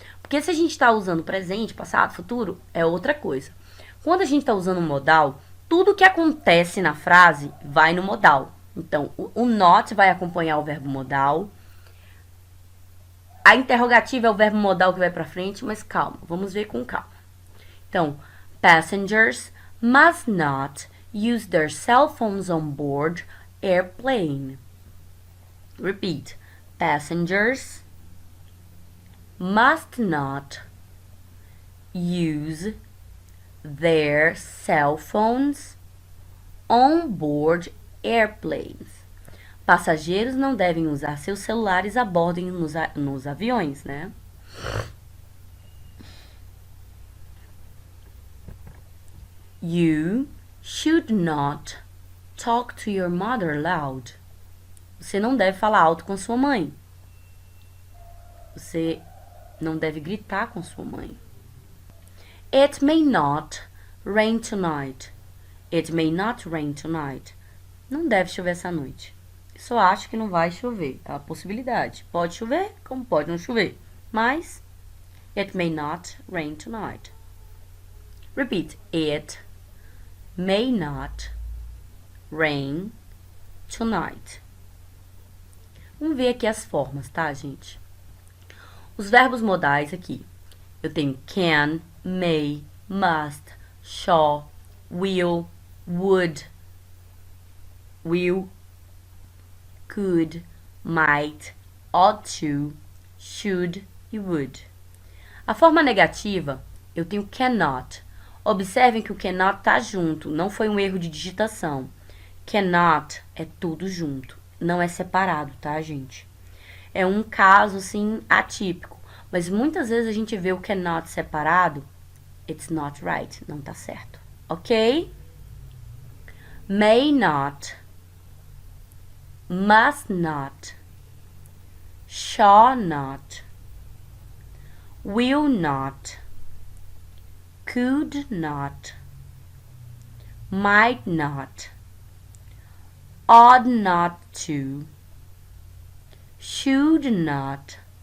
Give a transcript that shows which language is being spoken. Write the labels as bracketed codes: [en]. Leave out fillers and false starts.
[pt] Porque se a gente está usando presente, passado, futuro, é outra coisa. Quando a gente está usando o modal, tudo que acontece na frase vai no modal. Então, o not vai acompanhar o verbo modal. A interrogativa é o verbo modal que vai para frente, mas calma, vamos ver com calma. [en] Então, passengers must not use their cell phones on board airplane. Repeat. Passengers must not use their cell phones on board airplanes. [pt] Passageiros não devem usar seus celulares a bordo nos aviões, né? [en] You should not talk to your mother loud. [pt] Você não deve falar alto com sua mãe. Você não deve gritar com sua mãe. [en] It may not rain tonight. It may not rain tonight. [pt] Não deve chover essa noite. Só acho que não vai chover. É uma possibilidade. Pode chover, como pode não chover. [en] Mas, it may not rain tonight. Repeat. It may not rain tonight. [pt] Vamos ver aqui as formas, tá, gente? Os verbos modais aqui. Eu tenho can, may, must, shall, will, would, could, might, ought to, should e would. A forma negativa, eu tenho cannot. Observem que o cannot tá junto, não foi um erro de digitação. Cannot é tudo junto, não é separado, tá, gente? É um caso, assim, atípico. Mas muitas vezes a gente vê o cannot separado. [en] It's not right, [pt] não tá certo. Ok? [en] May not, must not, shall not, will not, could not, might not, ought not to, should not,